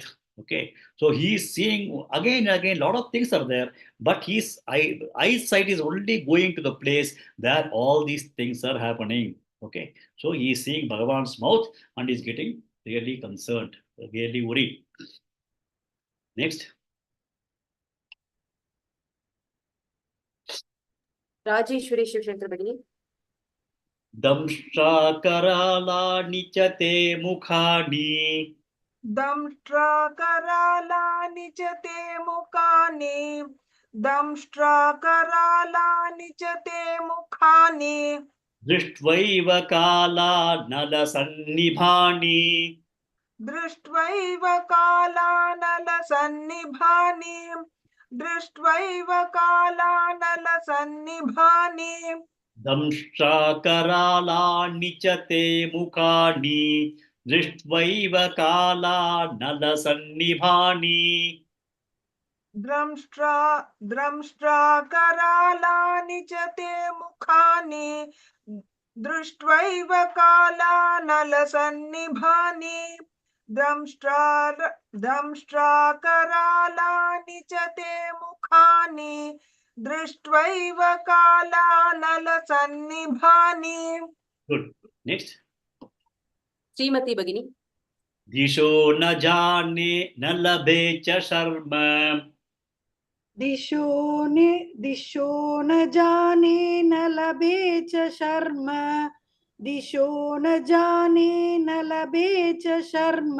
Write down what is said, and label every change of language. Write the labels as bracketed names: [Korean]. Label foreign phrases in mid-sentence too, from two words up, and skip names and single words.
[English] Okay, so he is seeing again and again, a lot of things are there, but his eyesight is only going to the place where all these things are happening. Okay, so he is seeing Bhagavan's mouth and is getting really concerned, really worried. Next. Rajeshwari Shivshankar Bhagini. [Sanskrit] दंष्ट्राकरालानि च ते मुखानि. दंष्ट्राकरालानि च ते मुखानि. दंष्ट्राकरालानि च ते मुखानि. दृष्ट्वैव काल अनल सन्निभानि. दृष्ट्वैव काल अनल सन्निभानि. दृष्ट्वैव काल अनल सन्निभानि. दंष्ट्राकरालानि च ते मुखानि. दृष्ट्वैव काल अनल सन्निभानि. दंष्ट्रा करालानि च ते मुखानि. दृष्ट्वैव कालानलसन्निभानि दंष्ट्राकरालानि च ते मुखानि दृष्ट्वैव कालानलसन्निभानि. [English] Good. Next. [Sanskrit] श्रीमती भगिनी. दिशो न जाने न लभे च शर्म. दिशो न जाने न लभे च शर्म. दिशो न जाने न लभे च शर्म.